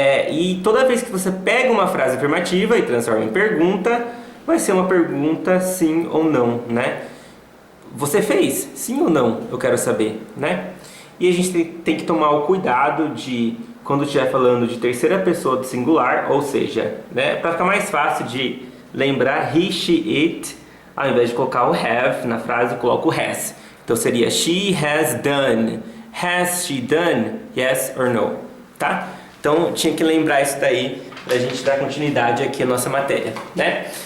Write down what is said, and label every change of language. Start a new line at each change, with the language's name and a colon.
Portuguese: E toda vez que você pega uma frase afirmativa e transforma em pergunta, vai ser uma pergunta sim ou não, né? Você fez? Sim ou não? Eu quero saber, né? E a gente tem que tomar o cuidado de, quando estiver falando de terceira pessoa do singular, ou seja, né? Para ficar mais fácil de lembrar
English: he, she, it,
Portuguese: ao invés de colocar o have na frase, eu coloco o has. Então seria
English: she has done. Has she done? Yes or no?
Portuguese: Tá? Então tinha que lembrar isso daí pra gente dar continuidade aqui à nossa matéria, né?